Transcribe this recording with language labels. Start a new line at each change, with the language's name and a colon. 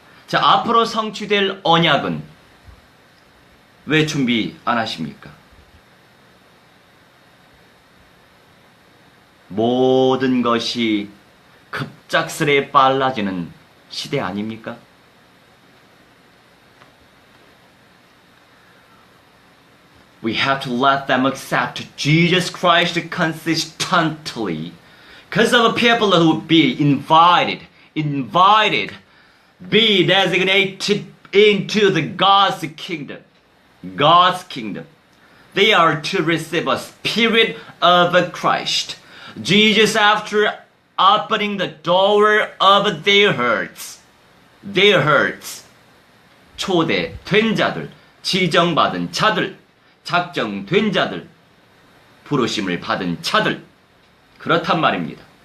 Korean: 자, 앞으로 성취될 언약은 왜 준비 안 하십니까? 모든 것이 급작스레 빨라지는 시대 아닙니까?
English: We have to let them accept Jesus Christ consistently because of people who be invited, be designated into the God's kingdom. They are to receive a spirit of Christ. Jesus, after opening the door of their hearts,
Korean: 초대된 자들, 지정받은 자들, 작정된 자들, 부르심을 받은 자들, 그렇단 말입니다.